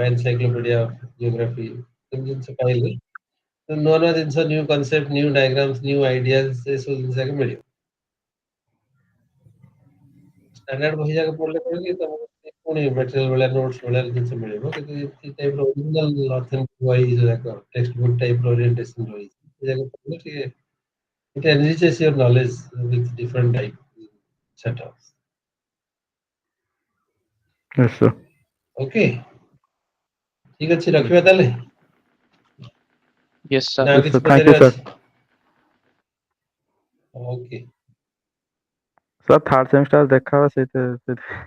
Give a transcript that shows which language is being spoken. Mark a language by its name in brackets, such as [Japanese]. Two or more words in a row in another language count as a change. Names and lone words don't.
[Odia] ଏନସାଇକ୍ଲୋପିଡିଆ ଅଫ ଜିଓଗ୍ରାଫି ଏମିତି ଜିନିଷ ପାଇଲେ ନୂଆ ନୂଆ ଜିନିଷ, [English] new concept, new diagrams, new ideas, [Odia] ସେ ସବୁ ଜିନିଷ ଯାକ ମିଳିବ। ଷ୍ଟାଣ୍ଡାର୍ଡ ବହି ଯାକ ପଢିଲେ କଣ କି ତମକୁ ପୁଣି ମେଟେରିଆଲ ଭଳିଆ ନୋଟ୍ସ ଭଳିଆ ଜିନିଷ ମିଳିବ। କିନ୍ତୁ ଏ ଟାଇପର [English] original authentic [Odia] ବହି ଯାକ [English] text book [Odia] ଟାଇପର ଓରିଏଣ୍ଟେସନ ବହି, ଏ ଯାକ ପଢିଲେ ଟିକେ [English] it enriches your knowledge with different type setups. yes sir. [Odia] ଓକେ, ଠିକ ଅଛି, ରଖିବା ତାହେଲେ ୟେସ୍ ନା ସାର୍। ଆଉ ୟେସ୍ କିଛି [English] sir, thank you [Odia] ପଚାରିବା ସାର୍। ଅଛି? ଓକେ, ସାର୍ [English] third semester [Odia] ଦେଖା ହବ ସେଇଥିରେ।